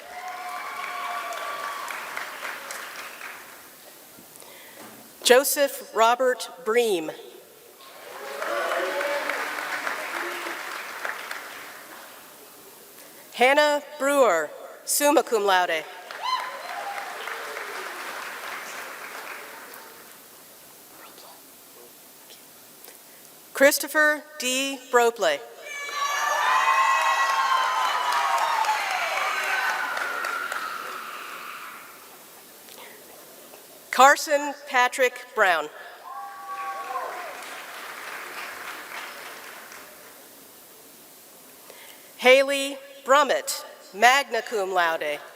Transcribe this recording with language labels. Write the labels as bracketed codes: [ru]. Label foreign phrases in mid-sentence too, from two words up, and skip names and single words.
[en] Joseph Robert Bream. Hannah Brewer, [la] summa cum laude. [en] Christopher D. Bropley. Carson Patrick Brown. Haley Brummett, [la] magna cum laude.